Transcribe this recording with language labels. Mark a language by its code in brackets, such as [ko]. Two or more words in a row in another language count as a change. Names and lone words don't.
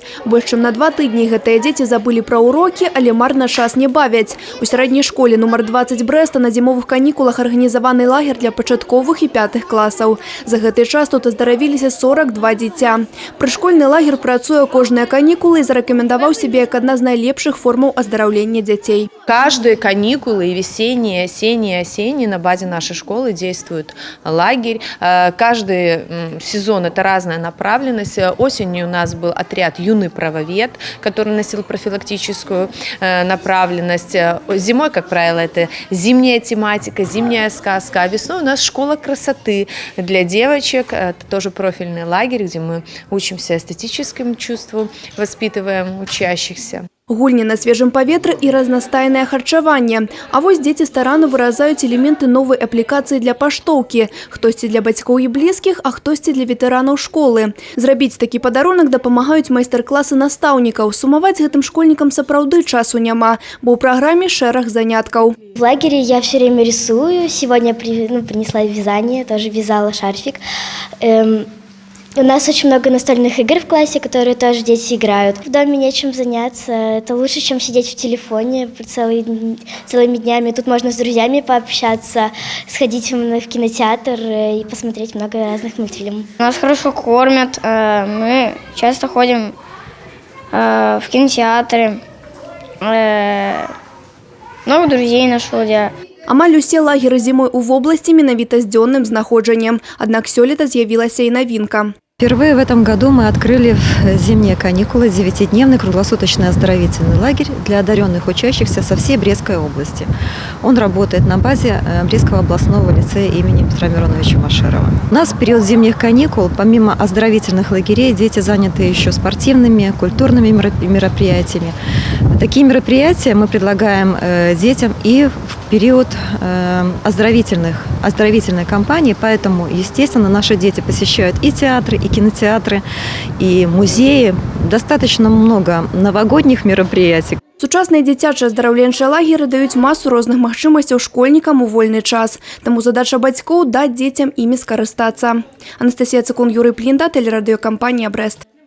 [be] Больш чым на 2 тыдні гэтыя дзеці забылі пра ўрокі, але марна час не бавяць. У сярэдняй школе нумар 20 Брэста на зімовых канікулах арганізаваны лагер для пачатковых і 5-х класаў. За гэты час тут аздаравіліся 42 дзіця. Прышкольны лагер працуе кожныя канікулы і зарэкамендаваў сябе як адна з найлепшых формаў аздараўлення дзяцей. [ru] Каждые каникулы, весенние, осенние, на базе нашей школы действует лагерь. Каждый сезон это разная направленность. Осенью у нас был отряд «Юный правовед», который носил профилактическую направленность. Зимой, как правило, это зимняя тематика, зимняя сказка. А весной у нас школа красоты для девочек. Это тоже профильный лагерь, где мы учимся эстетическому чувству, воспитываем учащихся. Гульні на свежым паветры і разнастайнае харчаванне. А вось дзеці старанна выразаюць элементы новай аплікацыі для паштоўкі. Хтосьці для бацькоў і блізкіх, а хтосьці для ветэранаў школы. Зрабіць такі падарунак дапамагаюць майстар-класы настаўнікаў. Сумаваць гэтым школьнікам сапраўды часу няма, бо ў праграме шэраг заняткаў. В лагере я все время рисую. Сегодня принесла вязание, тоже вязала шарфик. У нас очень много настольных игр в классе, которые тоже дети играют. В доме нечем заняться. Это лучше, чем сидеть в телефоне целыми днями. Тут можно с друзьями пообщаться, сходить в кинотеатр и посмотреть много разных мультфильмов. Нас хорошо кормят. Мы часто ходим в кинотеатры. Много друзей нашел я. [be] Амаль усе лагеры зімой у вобласці менавіта з дзённым знаходжаннем. Аднак сёлета з'явілася і навінка. [ru] Впервые в этом году мы открыли в зимние каникулы 9-дневный круглосуточный оздоровительный лагерь для одаренных учащихся со всей Брестской области. Он работает на базе Брестского областного лицея имени Петра Мироновича Машерова. У нас в период зимних каникул, помимо оздоровительных лагерей, дети заняты еще спортивными, культурными мероприятиями. Такие мероприятия мы предлагаем детям и в период оздоровительной кампании, поэтому, естественно, наши дети посещают и театры, и кинотеатры, и музеи. Достаточно много новогодних мероприятий. [be] Сучасныя дзіцячыя аздараўленчыя лагеры даюць масу розных магчымасцяў школьнікам у вольны час. Таму задача бацькоў даць дзецям імі скарыстацца. Анастасія Цыкун, Юрый Плінда, тэлерадыёкампанія «Брэст».